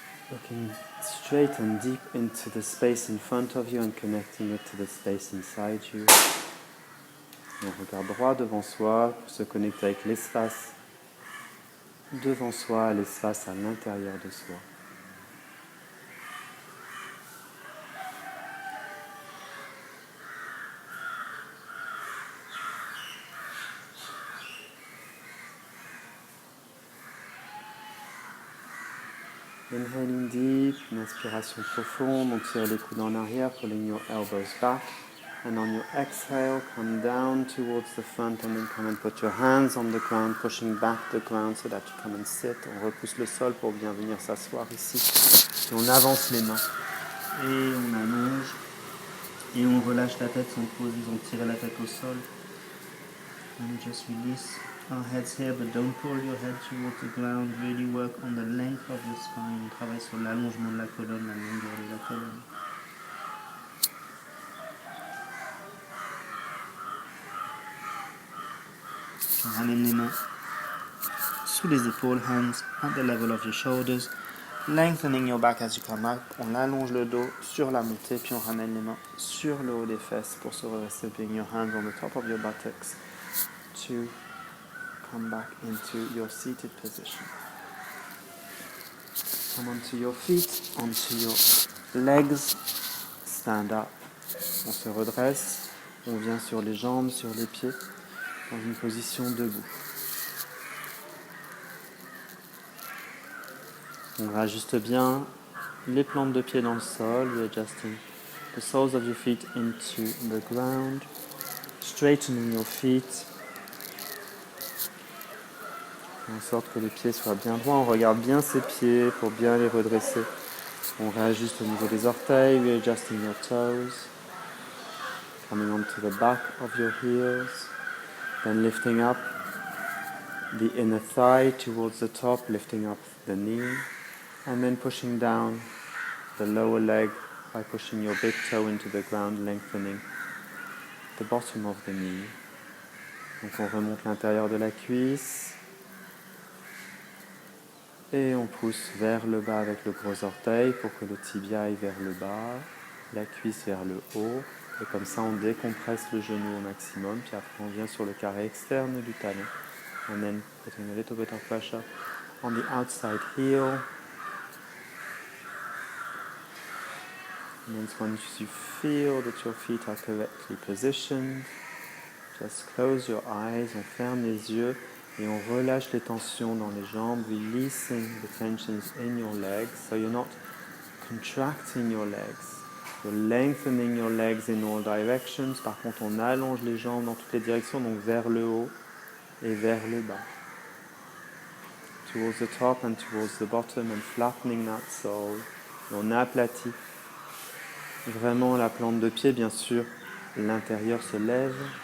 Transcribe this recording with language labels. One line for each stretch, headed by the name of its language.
English: Looking straight and deep into the space in front of you and connecting it to the space inside you.
French: On regarde droit devant soi pour se connecter avec l'espace devant soi, l'espace à l'intérieur de soi.
English: Inhaling deep,
French: une inspiration profonde, on tire les coudes en arrière,
English: pulling your elbows back. And on your exhale, come down towards the front and then come and put your hands on the ground, pushing back the ground so that you come and sit.
French: On repousse le sol pour bien venir s'asseoir ici. Et on avance les mains. Et on allonge. Et on relâche la tête sans poser, on tire la tête au sol.
English: And just release our heads here, but don't pull your head towards the ground. Really work on the length of your spine.
French: On travaille sur l'allongement de la colonne, la longueur de la colonne. On ramène les mains sous les épaules,
English: hands at the level of your shoulders. Lengthening your back as you come up.
French: On allonge le dos sur la montée, puis on ramène les mains sur le haut des fesses pour se redresser.
English: Bring your hands on the top of your buttocks to come back into your seated position. Come onto your feet, onto your legs. Stand up.
French: On se redresse. On vient sur les jambes, sur les pieds, dans une position debout. On réajuste bien les plantes de pied dans le sol,
English: readjusting the soles of your feet
French: into the ground, straightening your feet, en sorte que les pieds soient bien droits. On regarde bien ses pieds pour bien les redresser. On réajuste au niveau des orteils,
English: readjusting your toes, coming onto the back of your heels, then lifting up the inner thigh towards the top, lifting up the knee. And then pushing down the lower leg by pushing your big toe into the ground, lengthening the bottom of the knee.
French: Donc on remonte l'intérieur de la cuisse et on pousse vers le bas avec le gros orteil pour que le tibia aille vers le bas, la cuisse vers le haut. Et comme ça on décompresse le genou au maximum, puis après on vient sur le carré externe du talon.
English: And then putting a little bit of pressure on the outside heel. And then once you feel that your feet are correctly positioned, just close your eyes,
French: on ferme les yeux et on relâche les tensions dans les jambes,
English: releasing the tensions in your legs. So you're not contracting your legs, you're lengthening your legs in all directions.
French: Par contre, on allonge les jambes dans toutes les directions, donc vers le haut et vers le bas.
English: Towards the top and towards the bottom and flattening that sole.
French: Et on aplatit vraiment la plante de pied, bien sûr, l'intérieur se lève.